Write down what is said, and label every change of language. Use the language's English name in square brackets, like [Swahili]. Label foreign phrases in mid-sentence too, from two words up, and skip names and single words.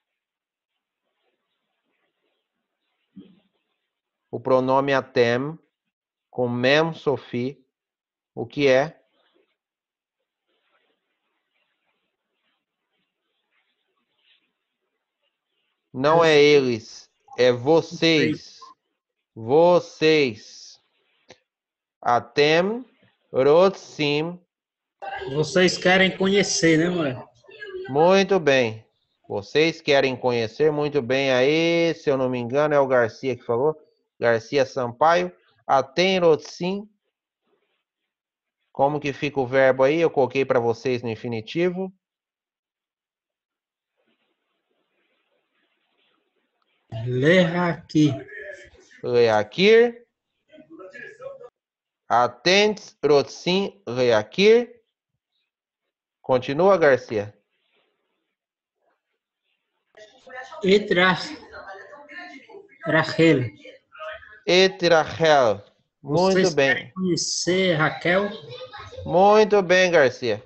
[Portuguese] O pronome atem, com mem sofi, o que é? Não é eles, é vocês. Vocês. [Hebrew] אתם רוצים. [Portuguese] Vocês querem conhecer, né, mulher? Muito bem. Vocês querem conhecer muito bem aí, se eu não me engano, é o Garcia que falou. Garcia Sampaio. [Hebrew] אתם רוצים. [Portuguese] Como que fica o verbo aí? Eu coloquei para vocês no infinitivo. [Hebrew] Lehaki. להכיר. אתם רוצים להכיר. [Portuguese] Continua, Garcia. Rachel. Etrachel. Muito Vocês bem. querem conhecer Raquel? Muito bem, Garcia.